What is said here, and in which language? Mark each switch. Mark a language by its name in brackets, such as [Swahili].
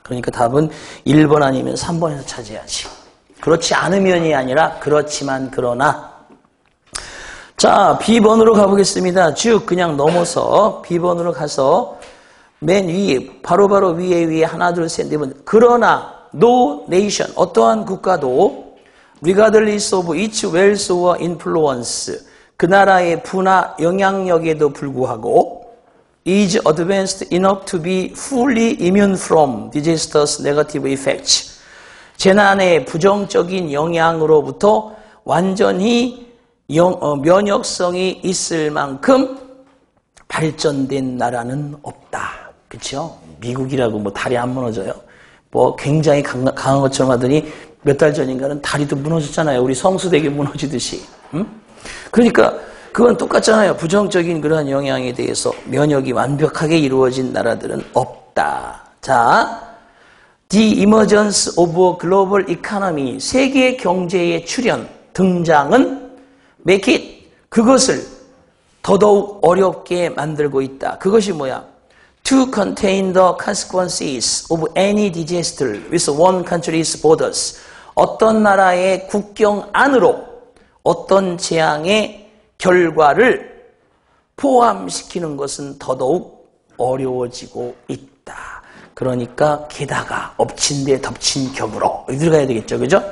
[Korean] 그러니까 답은 1번 아니면 3번에서 찾아야지. 그렇지 않으면이 아니라 그렇지만 그러나. 자, B번으로 가보겠습니다. 쭉 그냥 넘어서 B번으로 가서 맨 위에, 바로 위에 하나, 둘, 셋, 네 번. [English] 그러나, no nation, [Korean] 어떠한 국가도 [English] regardless of its wealth or influence, [Korean] 그 나라의 부나 영향력에도 불구하고 [English] is advanced enough to be fully immune from disaster's negative effects. [Korean] 재난의 부정적인 영향으로부터 완전히 면역성이 있을 만큼 발전된 나라는 없다. 그렇죠? 미국이라고 뭐 다리 안 무너져요. 뭐 굉장히 강한 것처럼 하더니 몇 달 전인가는 다리도 무너졌잖아요. 우리 성수대교 무너지듯이. 그러니까 그건 똑같잖아요. 부정적인 그런 영향에 대해서 면역이 완벽하게 이루어진 나라들은 없다. 자, [English] The emergence of a global economy, [Korean] 세계 경제의 출현, 등장은 [English] make it, [Korean] 그것을 더더욱 어렵게 만들고 있다. 그것이 뭐야? [English] To contain the consequences of any disaster with one country's borders. [Korean] 어떤 나라의 국경 안으로 어떤 재앙의 결과를 포함시키는 것은 더더욱 어려워지고 있다. 그러니까 게다가 엎친 데 덮친 격으로 들어가야 되겠죠. 그죠?